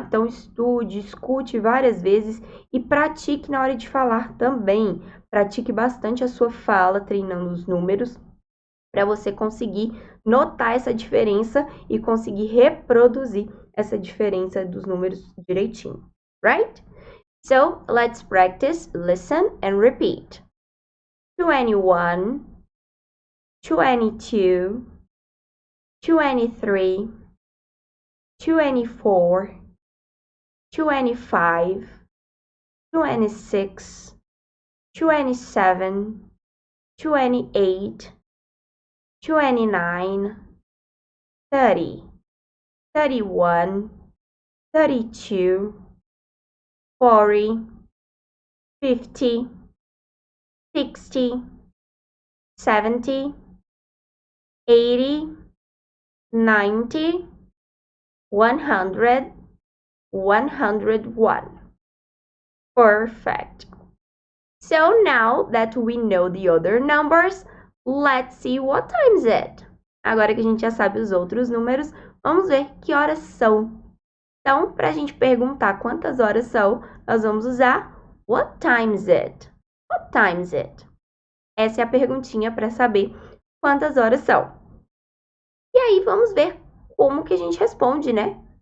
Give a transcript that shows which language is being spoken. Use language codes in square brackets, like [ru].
[pt] Então, estude, escute várias vezes e pratique na hora de falar também. Pratique bastante a sua fala, treinando os números, para você conseguir notar essa diferença e conseguir reproduzir essa diferença dos números direitinho, right? [en] So, let's practice, listen and repeat. 21, 22, 23, 24, 25, 26, 27, 28, 29, 30, 31, 32, 40, 50, 60, 70, 80, 90, 100, 101. Perfect. So now that we know the other numbers, let's see what time is it. [pt] Agora que a gente já sabe os outros números, vamos ver que horas são. Então, para a gente perguntar quantas horas são, nós vamos usar [en] what time is it? What time is it? [pt] Essa é a perguntinha para saber quantas horas são. E aí, vamos ver como que a gente responde, né?